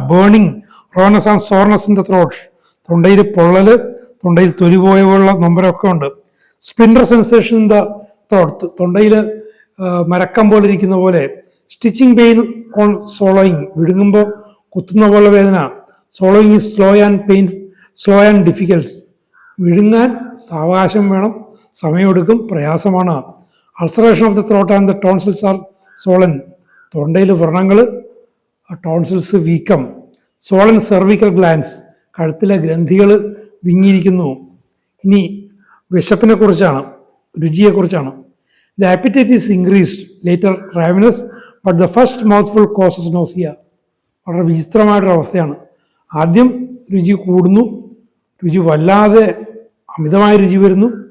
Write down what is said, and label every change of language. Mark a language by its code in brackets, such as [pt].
[ml] Burning, റോണസ് and soreness in the throat. തൊണ്ടയിൽ പൊള്ളൽ, തൊണ്ടയിൽ തൊലി പോയ പോലുള്ള നൊമ്പരമൊക്കെ ഉണ്ട്. സ്പിൻഡർ സെൻസേഷൻ ഇൻ ദ ത്രോട്ട്. തൊണ്ടയിൽ മരക്കം പോലെ ഇരിക്കുന്ന പോലെ. Stitching pain on സോളോയിങ്. വിഴുങ്ങുമ്പോൾ കുത്തുന്ന പോലെ വേദന. [en] swallowing is slow and difficult. [ml] വിഴുങ്ങാൻ സാവകാശം വേണം, സമയമെടുക്കും, പ്രയാസമാണ്. [en] Ulceration of the throat and the tonsils are swollen. തൊണ്ടയിൽ വ്രണങ്ങൾ, tonsils വീക്കം. [ml] സോളൻ സെർവിക്കൽ ഗ്ലാൻസ്, കഴുത്തിലെ ഗ്രന്ഥികൾ വിങ്ങിയിരിക്കുന്നു. ഇനി വിശപ്പിനെ കുറിച്ചാണ്, രുചിയെക്കുറിച്ചാണ്. [en] The appetite is increased, later ravenous, but the first mouthful causes nausea. [ml] വളരെ വിചിത്രമായിട്ടൊരു അവസ്ഥയാണ്. ആദ്യം രുചി കൂടുന്നു, രുചി വല്ലാതെ അമിതമായ രുചി വരുന്നു.